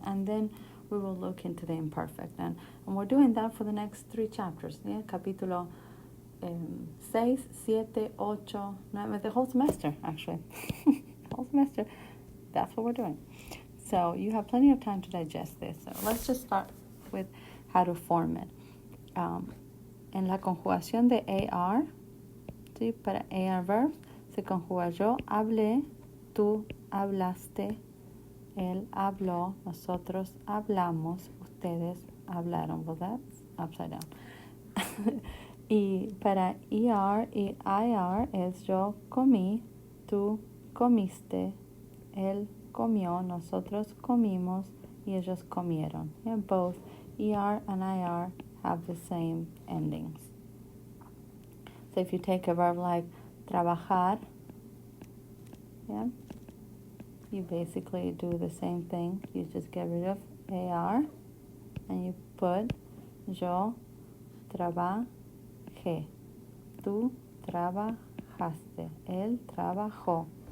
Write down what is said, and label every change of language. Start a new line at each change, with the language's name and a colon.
English: And then we will look into the imperfect. And we're doing that for the next 3 chapters, yeah?
Spanish: Capítulo
English: 6, 7, 8, 9, the whole semester, actually. The whole semester. That's what we're doing. So you have plenty of time to digest this. So let's just start with how to form it.
Spanish: En la conjugación de AR, ¿sí? Para AR verbs, se conjuga yo hablé, tú hablaste, él habló, nosotros hablamos, ustedes hablaron.
English: Well, that's upside down.
Spanish: Y para ER y IR es yo comí, tú comiste, él comió, nosotros comimos, y ellos comieron.
English: Yeah, both ER and IR have the same endings. So if you take a verb like trabajar, yeah, you basically do the same thing. You just get rid of AR and you put
Spanish: yo trabajé, tú trabajaste, él trabajó.